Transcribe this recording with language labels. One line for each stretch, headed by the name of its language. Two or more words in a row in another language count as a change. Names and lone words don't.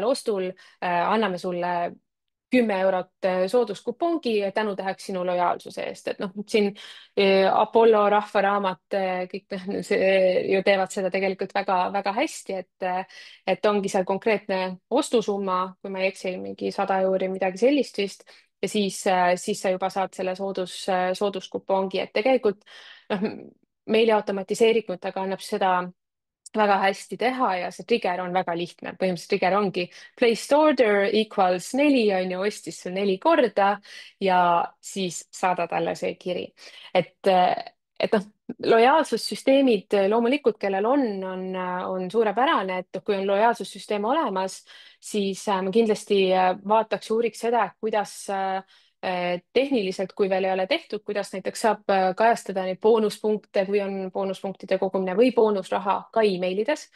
Estonian: ostul anname sulle 10 eurot sooduskupongi tänutäheks sinu lojaalsuse eest, et noh, siin Apollo, Rahvaraamat, kõik see, ju teevad seda tegelikult väga-väga hästi, et ongi seal konkreetne ostusumma, kui ma ei eksi, mingi 100 euri, midagi sellist vist, ja siis sa juba saad selle sooduskupongi, et tegelikult noh, meili automatiseeringutega annab seda väga hästi teha ja see trigger on väga lihtne. põhimõtteliselt trigger ongi
English: placed order equals 4,
Estonian: on ju, ostis sul 4 korda ja siis saada talle see kiri. et noh, lojaalsussüsteemid loomulikult, kellel on suurepärane, et kui on lojaalsussüsteem olemas, siis ma kindlasti vaataks ja uuriks seda, et kuidas tehniliselt, kui veel ei ole tehtud, kuidas näiteks saab kajastada neid boonuspunkte, kui on boonuspunktide kogumine või boonusraha ka emailides.